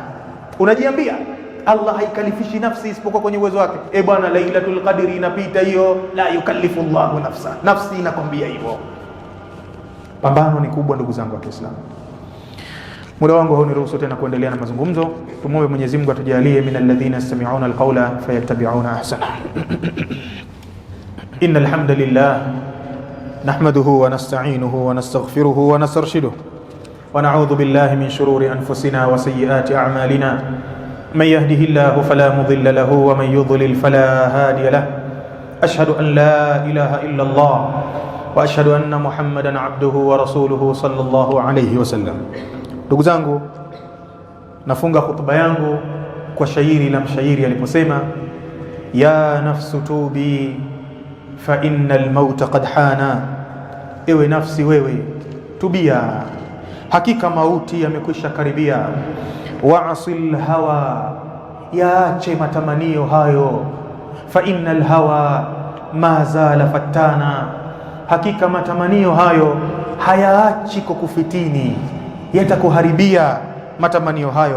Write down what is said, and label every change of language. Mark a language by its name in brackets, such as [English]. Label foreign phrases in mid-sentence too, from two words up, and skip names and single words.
[Swahili] Unajiambia Allah haikalifishi nafsi isipokuwa kwenye uwezo wake. Bwana, Lailatul Qadri inapita hiyo, [Arabic] لا يكلف الله نفسا, [Swahili] nafsi inakwambia hivyo. Pambano ni kubwa ndugu zangu wa Kiislamu. Muda wangu hauniruhusu tena kuendelea na mazungumzo. Tumwombe Mwenyezi Mungu atujalie [Arabic] من الذين يستمعون القول فيتبعون أحسنه. إن الحمد لله نحمده ونستعينه ونستغفره ونسترشده ونعوذ بالله من شرور أنفسنا وسيئات أعمالنا. من يهده الله فلا مضل له ومن يضلل فلا هادي له. أشهد أن لا إله إلا الله وأشهد أن محمدا عبده ورسوله صلى الله عليه وسلم. [Swahili] Ndugu zangu, nafunga khutba yangu kwa shairi la mshairi aliposema, [Arabic] يا نفس توبي فإن الموت قد حانا. [Swahili] Ewe nafsi wewe tubia, hakika mauti yamekwisha karibia. [Arabic] واعص الهوى, [Swahili] yaache matamanio hayo. [Arabic] فإن الهوى ما زال فتانا, [Swahili] hakika matamanio hayo hayaachi kukufitini, yatakuharibia matamanio hayo.